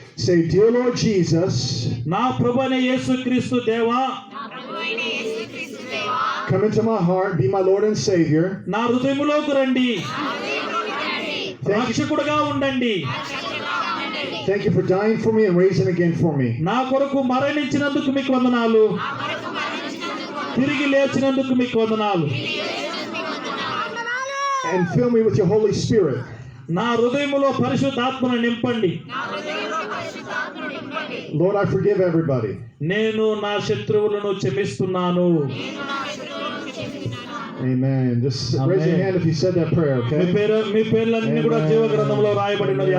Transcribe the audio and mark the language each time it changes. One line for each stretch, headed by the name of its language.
English: Say, dear Lord Jesus,
Telugu: నా ప్రభువైన యేసుక్రీస్తు దేవా,
English: come into my heart, be my Lord and Savior.
Telugu: నా హృదయములోకి రండి, రక్షకుడుగా ఉండండి.
English: Thank you for dying for me and raising again for me.
Telugu: నా కొరకు మరణించినందుకు మీకు వందనాలు, తిరిగి లేచినందుకు మీకు వందనాలు.
English: And fill me with your Holy Spirit.
Telugu: నా హృదయములో పరిశుద్ధాత్మను నింపండి.
English: Lord, I forgive everybody.
Telugu: నేను నా శత్రువులను క్షమిస్తున్నాను.
English: Amen. Just raise your hand if you said that prayer, okay?
Telugu: మీ పేర్లన్నీ కూడా జీవ గ్రంథంలో రాయబడినవి.